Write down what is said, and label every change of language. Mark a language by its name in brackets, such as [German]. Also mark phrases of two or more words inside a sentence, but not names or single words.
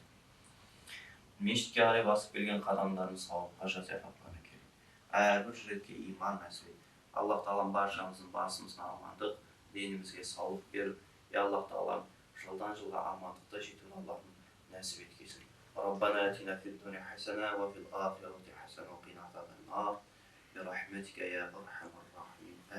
[Kazakh] Мешітке қарай басып келген қадамдарын сауапқа жаза Раббана кел. Әрбір жүрекке иман нәсіп ет. Аллах Тағалам баршамыздың басымызға амандық, денімізге саулық беріп, я Аллах Тағалам жылдан жылға амандықта жетуін Аллахым нәсіп еткесін. [Arabic] ربنا آتنا في الدنيا حسنة وفي الآخرة حسنة وقنا عذاب النار. برحمتك يا أرحم الراحمين.